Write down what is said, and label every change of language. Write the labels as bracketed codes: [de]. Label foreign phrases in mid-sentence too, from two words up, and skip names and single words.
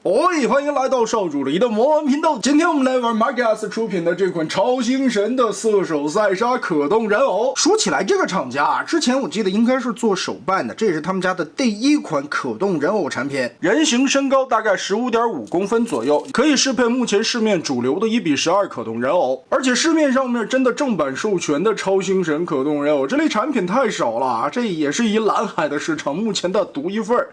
[zh] 歡迎來到少主離的魔玩頻道。今天我們來玩 Magias 出品的這款超星神的色手賽莎可動人偶。說起來，這個廠家之前我記得應該是做手办的，這也是他們家的第一款可動人偶產品。人形身高大概15.5公分左右，可以適配目前市面主流的1:12可动人偶。而且市面上面真的正版授权的超星神可动人偶这類產品太少了，這也是以藍海的市場目前的獨一份。